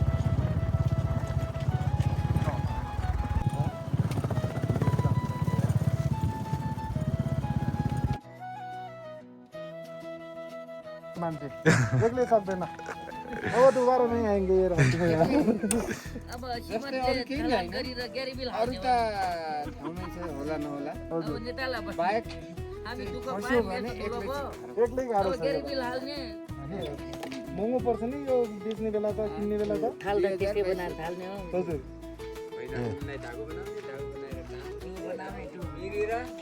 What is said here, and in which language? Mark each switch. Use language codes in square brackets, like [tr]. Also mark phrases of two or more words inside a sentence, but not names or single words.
[hi] देख ले सब देना, वो दोबारा नहीं आएंगे ये रात में यार। [ne] अब श्रीमंत गरिबी अरू त ठाउँमै छ, होला नहोला बाहेक हामी दुःख फस्यो भने एक्लै गाह्रो छ। गरिबी हाल्ने महँगो पर्छ नि यो बेच्ने बेला त, किन्ने बेला त। थाल्दा त्यसै बनाएर थाल्ने हो। हजुर होइन उनलाई धागो बनाउने, धागो बनाएर त्यो बनाउने त्यो मिरेर